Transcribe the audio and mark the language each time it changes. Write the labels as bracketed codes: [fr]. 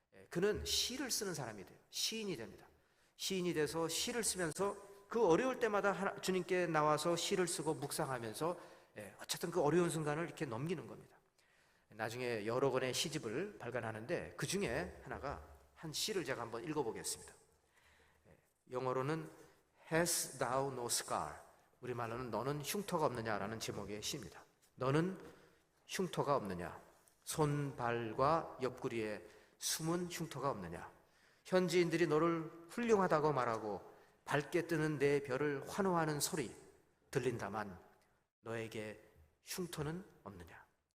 [ko] 그는 시를 쓰는 사람이 돼요. 시인이 됩니다. 시인이 돼서 시를 쓰면서 그 어려울 때마다 주님께 나와서 시를 쓰고 묵상하면서 어쨌든 그 어려운 순간을 이렇게 넘기는 겁니다. 나중에 여러 권의 시집을 발간하는데 그 중에 하나가 한 시를 제가 한번 읽어보겠습니다. 영어로는 [en] Hast thou no scar? [ko] 우리말로는 너는 흉터가 없느냐라는 제목의 시입니다. 너는 흉터가 없느냐? 손발과 옆구리에 숨은 흉터가 없느냐? 현지인들이 너를 훌륭하다고 말하고 밝게 뜨는 내 별을 환호하는 소리 들린다만 너에게 흉터는 없느냐?